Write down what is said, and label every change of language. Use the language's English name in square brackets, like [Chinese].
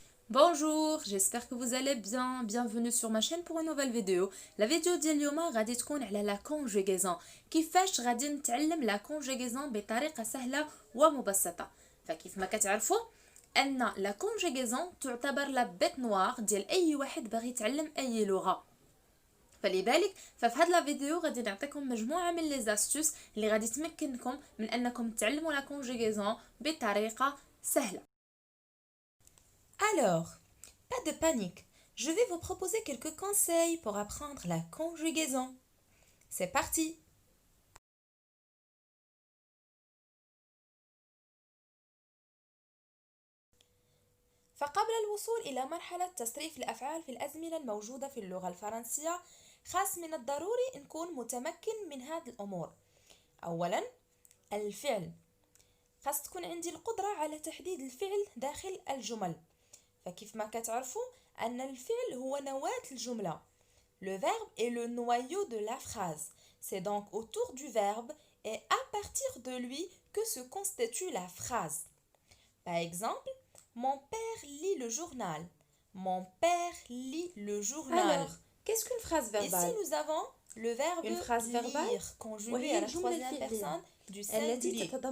[French] Bonjour, j'espère que vous allez bien. Bienvenue sur ma chaîne pour une nouvelle vidéo. [Arabic] La vidéo ديال اليوم غادي تكون على لا conjugaison. كيفاش غادي نتعلم لا conjugaison بطريقة سهلة ومبسطة. فكيف ما كتعرفوا ان لا conjugaison تعتبر لا بيت نوار ديال اي واحد باغي يتعلم اي لغة. فلذلك ففي هذه لا فيديو غادي نعطيكم مجموعة من لي زاستوس اللي غادي تمكنكم من انكم تعلموا لا conjugaison بطريقة سهلة. [French] Alors, pas de panique, je vais vous proposer quelques conseils pour apprendre la conjugaison. C'est parti! [Arabic] فقبل الوصول إلى مرحلة تصريف الأفعال في الأزمنة الموجودة في اللغة الفرنسية خاص من الضروري نكون متمكن من هذه الأمور. أولا الفعل، خاص تكون عندي القدرة على تحديد الفعل داخل الجمل. فكيف ما كتعرفوا أن الفعل هو نواة الجملة. [French] Le verbe est le noyau de la phrase. C'est donc autour du verbe et à partir de lui que se constitue la phrase. Par exemple, mon père lit le journal. Mon père lit le journal. Alors, qu'est-ce qu'une phrase verbale? Ici, nous avons le verbe une phrase verbale conjuguée à la troisième personne du singulier.